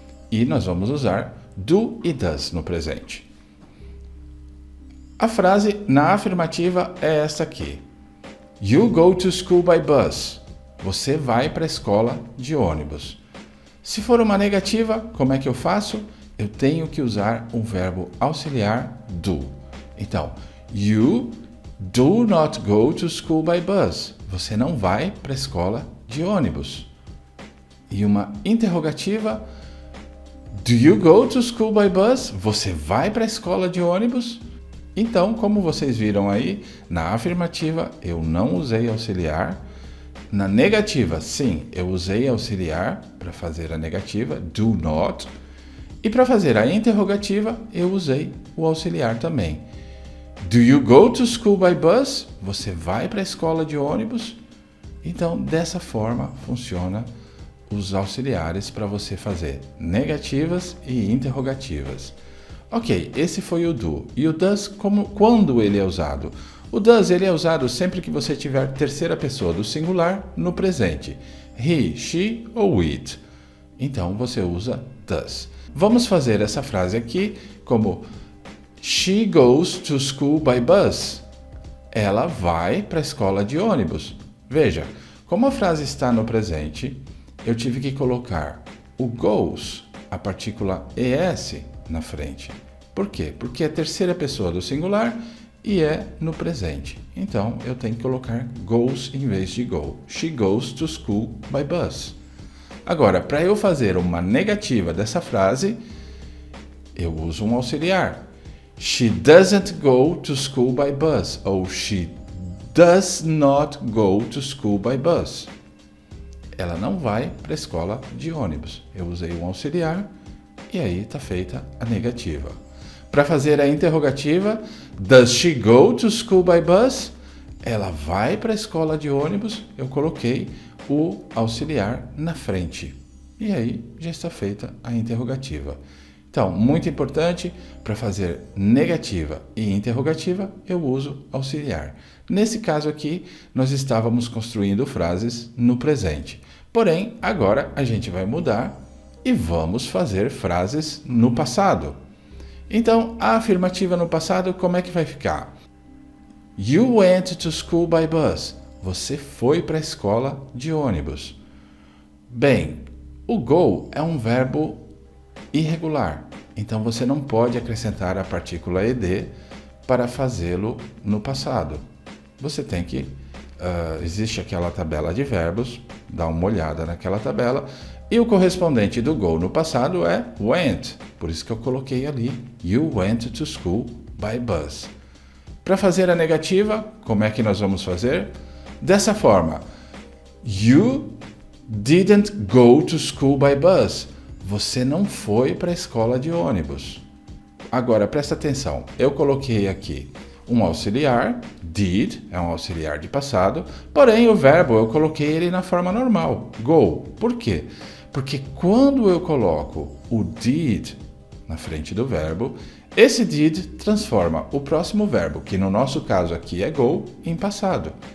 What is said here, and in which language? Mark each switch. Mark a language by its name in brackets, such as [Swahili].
[Portuguese] E nós vamos usar do e does no presente. A frase na afirmativa é esta aqui. [English] You go to school by bus. [Portuguese] Você vai para a escola de ônibus. Se for uma negativa, como é que eu faço? Eu tenho que usar um verbo auxiliar do. [English] Então, you do not go to school by bus. [Portuguese] Você não vai para a escola de ônibus. E uma interrogativa, [English] do you go to school by bus? [Portuguese] Você vai para a escola de ônibus? Então, como vocês viram aí, na afirmativa eu não usei auxiliar. Na negativa, sim, eu usei auxiliar para fazer a negativa, do not. E para fazer a interrogativa, eu usei o auxiliar também. [English] Do you go to school by bus? [Portuguese] Você vai para a escola de ônibus? Então, dessa forma, funciona os auxiliares para você fazer negativas e interrogativas. Ok, esse foi o do. E o does, quando ele é usado? O does ele é usado sempre que você tiver terceira pessoa do singular no presente. He, she ou it. Então você usa does. Vamos fazer essa frase aqui como [English] She goes to school by bus. [Portuguese] Ela vai para a escola de ônibus. Veja, como a frase está no presente, eu tive que colocar o goes, a partícula es, na frente. Por quê? Porque é a terceira pessoa do singular e é no presente. Então, eu tenho que colocar goes em vez de go. [English] She goes to school by bus. [Portuguese] Agora, para eu fazer uma negativa dessa frase, eu uso um auxiliar. [English] She doesn't go to school by bus. Ou she does not go to school by bus. [Portuguese] Ela não vai para a escola de ônibus. Eu usei um auxiliar e aí está feita a negativa. Para fazer a interrogativa, [English] does she go to school by bus? [Portuguese] Ela vai para a escola de ônibus. Eu coloquei o auxiliar na frente. E aí já está feita a interrogativa. Então, muito importante, para fazer negativa e interrogativa, eu uso auxiliar. Nesse caso aqui, nós estávamos construindo frases no presente. Porém, agora a gente vai mudar e vamos fazer frases no passado. Então, a afirmativa no passado, como é que vai ficar? [English] You went to school by bus. [Portuguese] Você foi para a escola de ônibus. Bem, o go é um verbo irregular. Então, você não pode acrescentar a partícula ed para fazê-lo no passado. Você tem que... existe aquela tabela de verbos, dá uma olhada naquela tabela, e o correspondente do go no passado é went. Por isso que eu coloquei ali, [English] you went to school by bus. [Portuguese] Para fazer a negativa, como é que nós vamos fazer? Dessa forma. [English] You didn't go to school by bus. [Portuguese] Você não foi para a escola de ônibus. Agora, presta atenção. Eu coloquei aqui um auxiliar, did, é um auxiliar de passado, porém o verbo eu coloquei ele na forma normal, go. Por quê? Porque quando eu coloco o did na frente do verbo, esse did transforma o próximo verbo, que no nosso caso aqui é go, em passado.